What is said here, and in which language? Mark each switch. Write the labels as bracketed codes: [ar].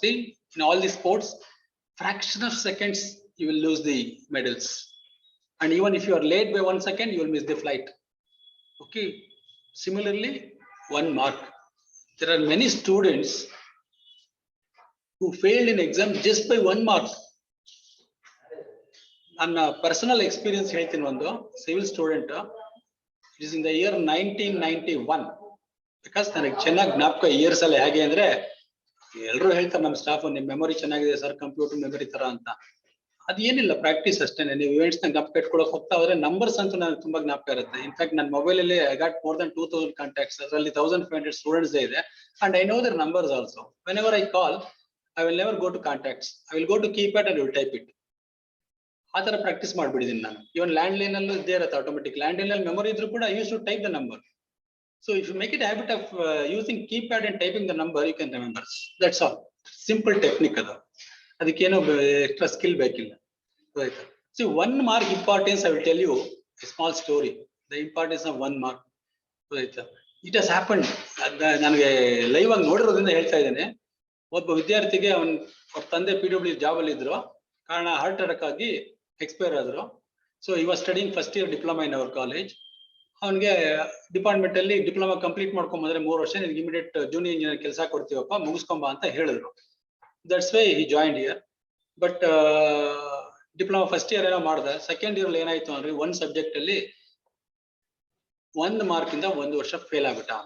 [en] See, in all the sports, fraction of seconds, you will lose the medals. And even if you are late by 1 second, you will miss the flight. Okay. Similarly, 1 mark. There are many students who failed in exam just by 1 mark. [kn] ನನ್ನ personal experience ಹೇಳ್ತೀನಿ. ಒಂದು civil student, [en] It is in the year 1991. [kn] Because ನನಗೆ ಚೆನ್ನಾಗಿ ಜ್ಞಾಪಕ years ಅಲ್ಲಿ. ಹೇಗೆ ಅಂದ್ರೆ ಎಲ್ಲರೂ ಹೇಳ್ತಾರೆ ನಮ್ಮ ಸ್ಟಾಫ್, ನಿಮ್ ಮೆಮೊರಿ ಚೆನ್ನಾಗಿದೆ ಸರ್, ಕಂಪ್ಯೂಟರ್ ಮೆಮೊರಿ ತರ ಅಂತ. ಅದೇನಿಲ್ಲ, ಪ್ರಾಕ್ಟೀಸ್ ಅಷ್ಟೇನೆ. ನೀವು ಇವೆಂಟ್ಸ್ ನ ಜ್ಞಾಪಕ ಇಟ್ಕೊಳಕ್ ಹೋಗ್ತಾ ಹೋದ್ರೆ ನಂಬರ್ಸ್ ಅಂತೂ ನನಗೆ ತುಂಬಾ ಜ್ಞಾಪಕ ಇರುತ್ತೆ. ಇನ್ಫ್ಯಾಕ್ಟ್ ನನ್ನ ಮೊಬೈಲ್ ಅಲ್ಲಿ [en] I got more than 2000 contacts. [kn] ಅದರಲ್ಲಿ 1500 ಸ್ಟೂಡೆಂಟ್ಸ್ ಇದೆ. [en] And I know their numbers also. Whenever I call, I will never go to contacts, I will go to keypad and will type it. [kn] ಆ ತರ practice ಮಾಡ್ಬಿಟ್ಟಿದ್ದೀನಿ ನಾನು. ಇವನ್ land line ಅಲ್ಲೂ ಇದ್ದೇ ಇರುತ್ತೆ automatic. Land line ಅಲ್ಲಿ memory ಇದ್ರೂ ಕೂಡ [en] Use to type the number. So if you make it a habit of using keypad and typing the number, you can remember. That's all. Simple technique [kn] adu. Adikeno extra skill bekilla. Right. [en] See, 1 mark importance, I will tell you a small story. The importance of 1 mark. Right. It has happened. [kn] ನನಗೆ live ಆಗಿ ನೋಡಿರೋದ್ರಿಂದ ಹೇಳ್ತಾ ಇದ್ದೇನೆ. ಒಬ್ಬ ವಿದ್ಯಾರ್ಥಿಗೆ ಅವ್ರ ತಂದೆ PW job ಅಲ್ಲಿ ಇದ್ರು. ಕಾರಣ ಹಾರ್ಟ್ ಅಟ್ಯಾಕ್ ಆಗಿ ಎಕ್ಸ್ಪೈರ್ ಆದ್ರು. [en] So he was studying first year diploma in our college. [kn] ಅವನಿಗೆ ಡಿಪಾರ್ಟ್ಮೆಂಟ್ ಅಲ್ಲಿ ಡಿಪ್ಲೊಮಾ ಕಂಪ್ಲೀಟ್ ಮಾಡ್ಕೊಂಬಂದ್ರೆ 3 ವರ್ಷ ನಿನ್ಗೆ ಇಮಿಡಿಯೇಟ್ ಜೂನಿಯರ್ ಇಂಜಿನಿಯರ್ ಕೆಲಸ ಕೊಡ್ತೀವಪ್ಪ, ಮುಗಿಸ್ಕೊಂಬ ಅಂತ ಹೇಳಿದ್ರು. [en] That's why he joined here. But diploma first year [kn] ಏನೋ ಮಾಡ್ದೆ. ಸೆಕೆಂಡ್ ಇಯರ್ ಏನಾಯ್ತು ಅಂದ್ರೆ 1 ಸಬ್ಜೆಕ್ಟ್ ಅಲ್ಲಿ 1 ಮಾರ್ಕ್ ಇಂದ 1 ವರ್ಷ ಫೇಲ್ ಆಗ್ಬಿಟ್ಟ.